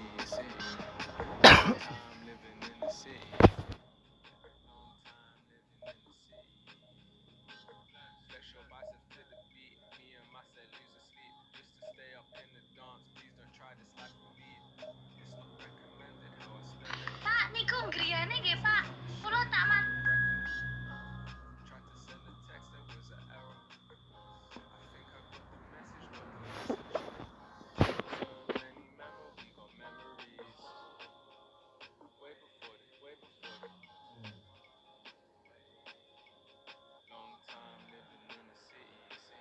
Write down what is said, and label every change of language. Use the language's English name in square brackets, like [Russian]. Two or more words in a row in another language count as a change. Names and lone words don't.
[English] Long time living in the city. Flex your biceps to the beat. Me and my set lose sleep just to stay up in the dance. Please don't try this life with me. It's not recommended how I spend it. [Javanese] Pak, niku griyane nggih, Pak. Kula tak man. [English] Tried to send a text, there was an error. I think I got the message, got the message. So many memories, we got memories. Way before this, way before this. Long time living in the city.